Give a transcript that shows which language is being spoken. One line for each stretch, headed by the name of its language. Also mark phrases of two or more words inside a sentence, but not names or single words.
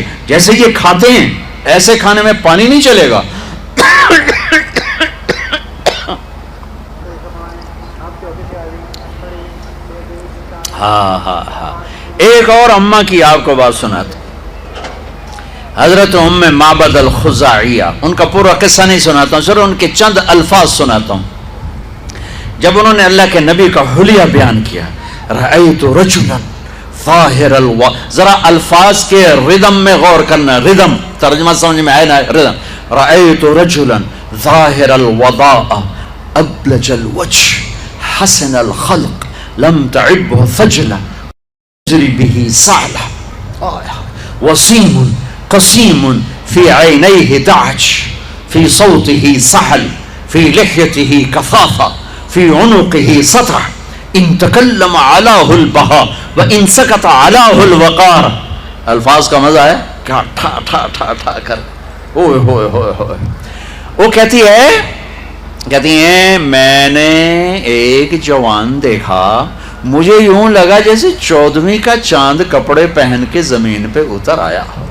Urdu: جیسے یہ کھاتے ہیں ایسے کھانے میں پانی نہیں چلے گا. ہاں ایک اور اماں کی آپ کو بات سناتا، حضرت ام معبد الخزاعیہ. ان کا پورا قصہ نہیں سناتا ہوں، صرف ان کے چند الفاظ سناتا ہوں. جب انہوں نے اللہ کے نبی کا حلیہ بیان کیا،
Arabic: رأیت رجلا
Urdu: ظاہر ذرا الفاظ کے ردم میں غور کرنا، ردم ترجمہ سمجھ میں آئے نا، ردم.
Arabic: رأیت رجلا ظاہر الوضاء ابلج الوجه حسن الخلق لم تعبه ثجلة جری به سعلة. وسیم قسیم فی عینیہ دعج فی صوتہ سحل فی لحیتہ کثافہ فی عنقہ سطح ان تکلم علاہ البہا و ان سکت علاہ الوقار.
Urdu: الفاظ کا مزہ ہے کیا ٹھا ٹھا ٹھا ٹھا کر. اوئے ہوئے ہوئے ہوئے. وہ کہتی ہیں میں نے ایک جوان دیکھا, مجھے یوں لگا جیسے 14ویں کا چاند کپڑے پہن کے زمین پہ اتر آیا.